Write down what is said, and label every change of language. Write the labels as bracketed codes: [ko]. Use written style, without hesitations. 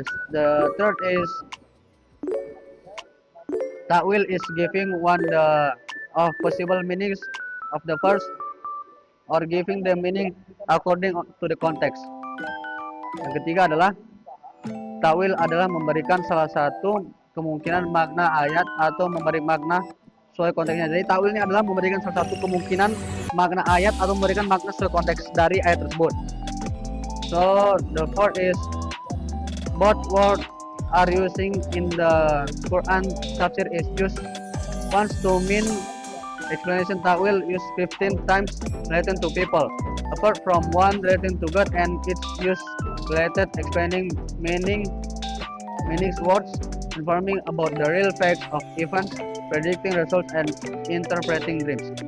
[en] The third is ta'wil is giving one of possible meanings of the verse or giving the meaning according to the context. [id] Yang ketiga adalah ta'wil adalah memberikan salah satu kemungkinan makna ayat atau memberi makna sesuai konteksnya. Jadi ta'wil ini adalah memberikan salah satu kemungkinan makna ayat atau memberikan makna sesuai konteks dari ayat tersebut. [en] So the fourth is both words are using in the Quran. Tafsir is used once to mean explanation. Ta'wil used 15 times relating to people, apart from one relating to God, and it's used related explaining meanings, words, informing about the real facts of events, predicting results, and interpreting dreams.